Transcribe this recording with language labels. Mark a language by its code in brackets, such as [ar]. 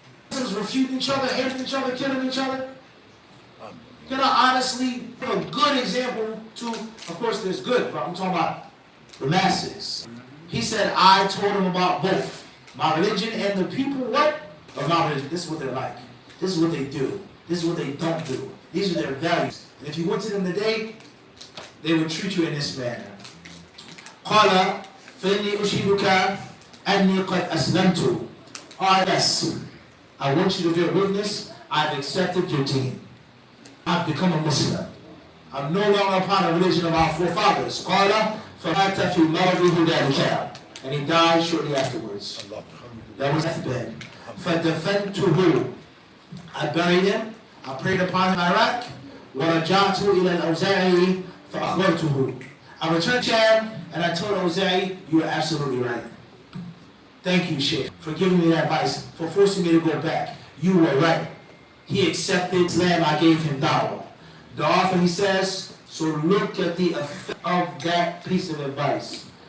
[en] Muslims refuting each other, hating each other, killing each other. Can I honestly give a good example to, of course there's good, but I'm talking about the masses. He said, I told him about both my religion and the people, what? Of my religion. This is what they're like. This is what they do. This is what they don't do. These are their values. And if you went to them today, they would treat you in this manner. [ar] قال فإني أشهدك أني قد أسلمت. [en] Yes, I want you to bear witness. I've accepted your deen. I've become a Muslim. I'm no longer upon the religion of our forefathers. [ar] قال فمات في مرضه ذلك. [en] And he died shortly afterwards. That was deathbed. [ar] فدفنته. [en] I buried him. I prayed upon him in Iraq. [ar] ورجعت إلى الأوزاعي فأخبرته. [en] I returned to him and I told Awza'i, you are absolutely right. Thank you, Sheikh, for giving me that advice, for forcing me to go back. You were right. He accepted Islam, I gave him dawah. The author, he says, so look at the effect of that piece of advice.